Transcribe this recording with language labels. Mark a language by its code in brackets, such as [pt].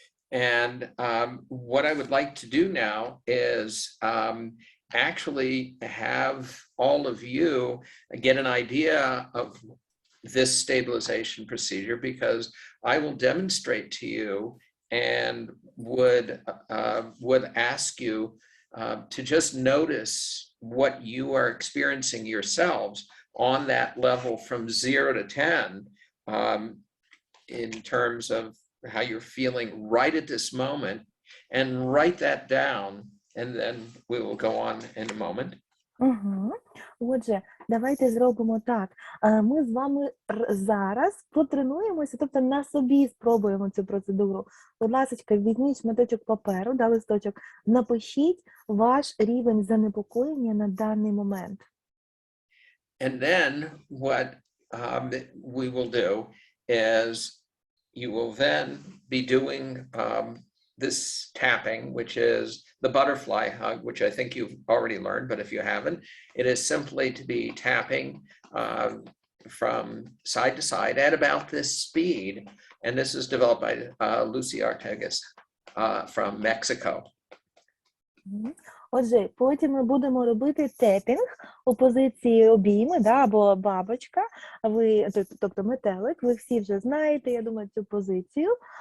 [en] And what I would like to do now is actually have all of you get an idea of this stabilization procedure, because I will demonstrate to you and would ask you to just notice what you are experiencing yourselves on that level from 0 to 10 in terms of how you're feeling right at this moment, and write that down, and then we will go on in a moment. Угу. [uk] Отже, давайте зробимо так. Ми з вами зараз потренуємося, тобто на собі спробуємо цю процедуру. Будь ласка, візьміть шматочок паперу, да, листочок, напишіть ваш рівень занепокоєння на даний момент. [en] And then what we will do is you will then be doing this tapping, which is the butterfly hug, which I think you've already learned, but if you haven't, it is simply to be tapping from side to side at about this speed. And this is developed by Lucy Artegas from Mexico. [uk] Отже, потім ми будемо робити тепінг у позиції обійми, да, або бабочка, тобто метелик, ви всі вже знаєте, я думаю, цю позицію.